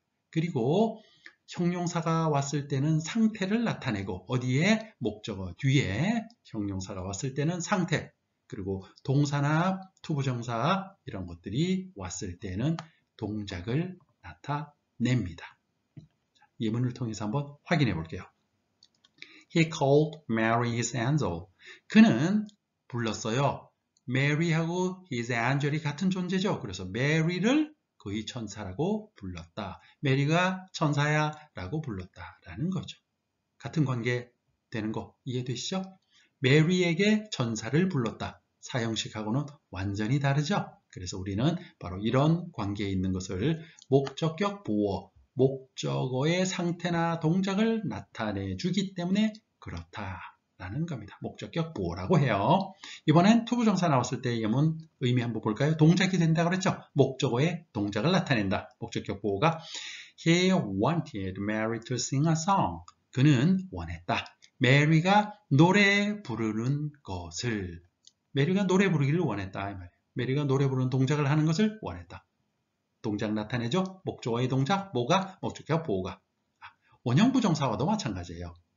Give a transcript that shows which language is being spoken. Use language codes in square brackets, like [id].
[ko] 그리고 형용사가 왔을 때는 상태를 나타내고 어디에? 목적어 뒤에 형용사가 왔을 때는 상태 그리고 동사나 투부정사 이런 것들이 왔을 때는 동작을 나타냅니다. 예문을 통해서 한번 확인해 볼게요. [en] He called Mary his angel. [ko] 그는 불렀어요. Mary하고 his angel이 같은 존재죠. 그래서 Mary를 그의 천사라고 불렀다. 메리가 천사야 라고 불렀다 라는 거죠. 같은 관계 되는 거 이해되시죠? 메리에게 천사를 불렀다. 사형식하고는 완전히 다르죠. 그래서 우리는 바로 이런 관계에 있는 것을 목적격 보어, 목적어의 상태나 동작을 나타내 주기 때문에 그렇다라는 겁니다. 목적격 보어라고 해요. 이번엔 투부정사 나왔을 때 예문 의미 한번 볼까요? 동작이 된다고 그랬죠? 목적어의 동작을 나타낸다. 목적격 보어가 [en] He wanted Mary to sing a song. [ko] 그는 원했다. 메리가 노래 부르는 것을 메리가 노래 부르기를 원했다. 이 말이에요. 메리가 노래 부르는 동작을 하는 것을 원했다. 동작 나타내죠? 목적어의 동작, 뭐가? 목적격 보호가. 원형 부정사와도 마찬가지예요.